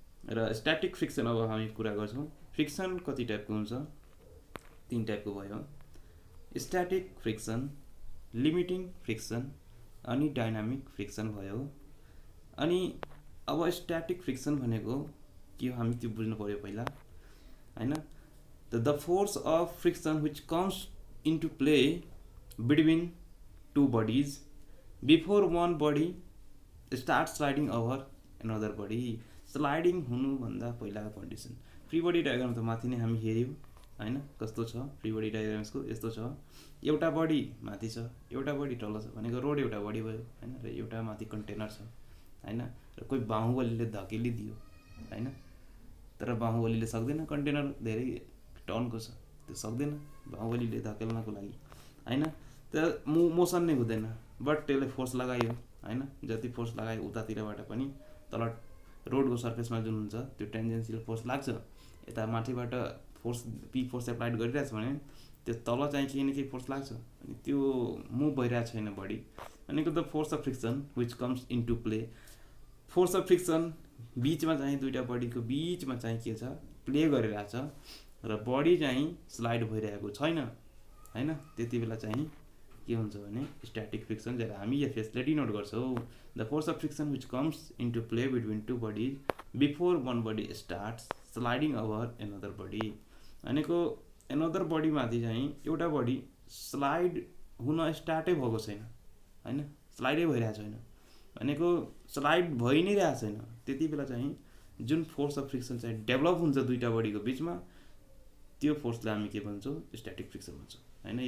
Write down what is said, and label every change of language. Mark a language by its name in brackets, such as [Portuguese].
[Nepali] र static friction अब हामी कुरा गर्छौँ। फ्रिक्सन कति टाइपको हुन्छ, 3 टाइपको भयो। स्ट्याटिक फ्रिक्सन, लिमिटिङ फ्रिक्सन अनि डाइनामिक फ्रिक्सन भयो। अनि अब स्ट्याटिक फ्रिक्सन भनेको के हो हामी त्यो बुझ्नु पर्यो पहिला हैन। [English] The force of friction which comes into play between two bodies before one body starts sliding over another body. [Nepali] Sliding हुनुभन्दा पहिलाको कन्डिसन। फ्री बडी डायग्राम त माथि नै हामी हेऱ्यौँ हैन, कस्तो छ फ्री बडी डायग्रामको। यस्तो छ, एउटा बडी माथि छ, एउटा बडी तल छ भनेको रोड एउटा बडी भयो हैन, र एउटा माथि कन्टेनर छ हैन। र कोही बाहुबलीले धकेलिदियो हैन, तर बाहुबलीले सक्दैन, कन्टेनर धेरै टनको छ त्यो सक्दैन बाहुबलीले धकेल्नको लागि हैन। त मोसन नै हुँदैन, बट त्यसले फोर्स लगायो हैन। जति फोर्स लगायो उतातिरबाट पनि तल रोडको सर्फेसमा जुन हुन्छ त्यो टेन्जेन्सियल फोर्स लाग्छ। यता माथिबाट फोर्स पी फोर्स एप्लाइड गरिरहेछ भने त्यो तल चाहिँ केही न केही फोर्स लाग्छ अनि त्यो मुभ भइरहेको छैन बडी भनेको [English] The force of friction which comes into play. [Nepali] Force of friction बिचमा चाहिँ दुईटा बडीको बिचमा चाहिँ के छ, प्ले गरिरहेछ र बडी चाहिँ स्लाइड भइरहेको छैन हैन। त्यति बेला चाहिँ के हुन्छ भने स्ट्याटिक फ्रिक्सन जसलाई हामी एफएसले डिनोट गर्छौँ। [English] The force of friction which comes into play between two bodies before one body starts sliding over another body. [Nepali] भनेको एनदर बडीमाथि चाहिँ एउटा बडी स्लाइड हुन स्टार्टै भएको छैन हैन, स्लाइडै भइरहेको छैन, भनेको स्लाइड भइ नै रहेको छैन। त्यति बेला चाहिँ जुन फोर्स अफ फ्रिक्सन चाहिँ डेभलप हुन्छ दुईवटा बडीको बिचमा, त्यो फोर्सलाई हामी के भन्छौँ स्ट्याटिक फ्रिक्सन भन्छौँ हैन।